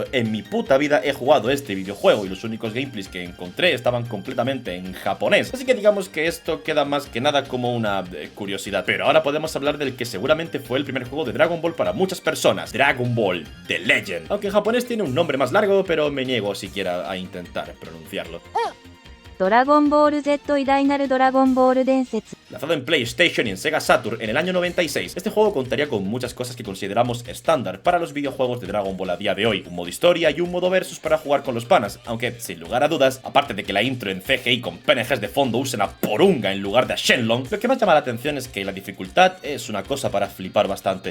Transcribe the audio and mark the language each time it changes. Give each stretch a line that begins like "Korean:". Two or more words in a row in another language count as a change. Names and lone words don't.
Spanish: En mi puta vida he jugado este videojuego y los únicos gameplays que encontré estaban completamente en japonés, así que digamos que esto queda más que nada como una curiosidad. Pero ahora podemos hablar del que seguramente fue el primer juego de Dragon Ball para muchas personas, Dragon Ball The Legend, aunque en japonés tiene un nombre más largo, pero me niego siquiera a intentar pronunciarlo. Dragon Ball Z 偉大なるドラゴンボール伝説 Lanzado en PlayStation y en Sega Saturn en el año 96, este juego contaría con muchas cosas que consideramos estándar para los videojuegos de Dragon Ball a día de hoy, un modo historia y un modo versus para jugar con los panas, aunque sin lugar a dudas, aparte de que la intro en CGI con PNGs de fondo usen a Porunga en lugar de a Shenlong, lo que más llama la atención es que la dificultad es una cosa para flipar bastante.